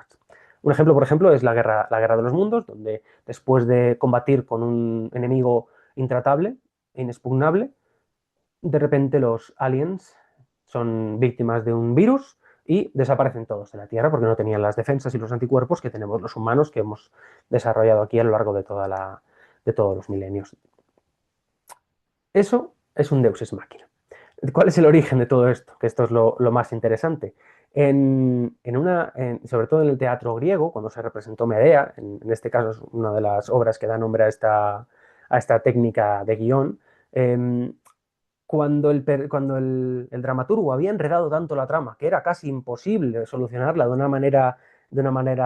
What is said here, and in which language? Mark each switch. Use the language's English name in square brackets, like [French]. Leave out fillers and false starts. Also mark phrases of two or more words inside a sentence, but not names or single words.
[Spanish] Un ejemplo, por ejemplo, es la guerra de los mundos, donde después de combatir con un enemigo intratable e inexpugnable, de repente los aliens son víctimas de un virus y desaparecen todos de la Tierra porque no tenían las defensas y los anticuerpos que tenemos los humanos que hemos desarrollado aquí a lo largo de todos los milenios. Eso es un [Latin] Deus ex machina. [Spanish] ¿Cuál es el origen de todo esto? Que esto es lo más interesante. Sobre todo en el teatro griego, cuando se representó Medea, en este caso es una de las obras que da nombre a esta técnica de guión, cuando el dramaturgo había enredado tanto la trama que era casi imposible solucionarla de una manera